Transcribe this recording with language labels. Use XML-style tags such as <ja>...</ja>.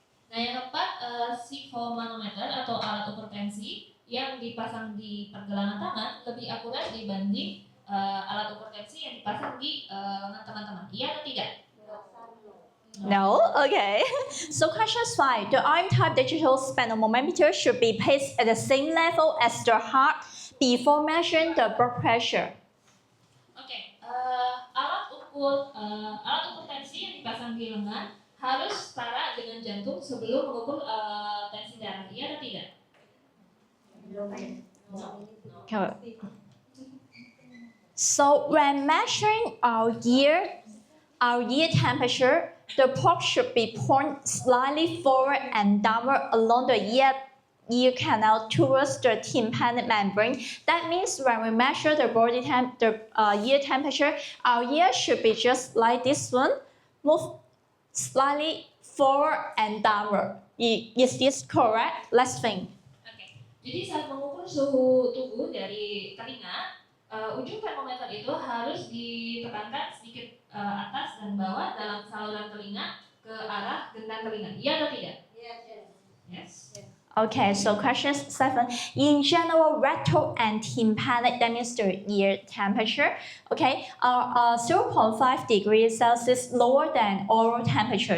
<id>Nah, yang keempat, sphygmomanometer atau alat ukur tensi yang dipasang di pergelangan tangan lebih akurat dibanding alat ukur tensi yang dipasang di lengan teman-teman. Iya atau tidak?</id> <en>No? Okay. So question 5. The arm type digital sphygmomanometer should be placed at the same level as the heart before measuring the blood pressure.</en> <id>Oke, alat ukur tensi yang dipasang di lengan harus setara dengan jantung sebelum mengukur tensi darah. Iya atau tidak?</id> <en>So when measuring our ear temperature, the probe should be pointed slightly forward and downward along the ear canal towards the tympanic membrane. That means when we measure the ear temperature, our ear should be just like this one, move slightly forward and downward. Is this correct? Let's think.</en> <id>Jadi saat mengukur suhu tubuh dari telinga, ujung termometer itu harus ditekankan sedikit atas dan bawah dalam saluran telinga ke arah gendang telinga. Iya atau tidak? Yes.</id> <en>Okay, so question 7. In general, rectal and tympanic, that means the ear temperature, okay, are 0.5 degrees Celsius lower than oral temperature.</en>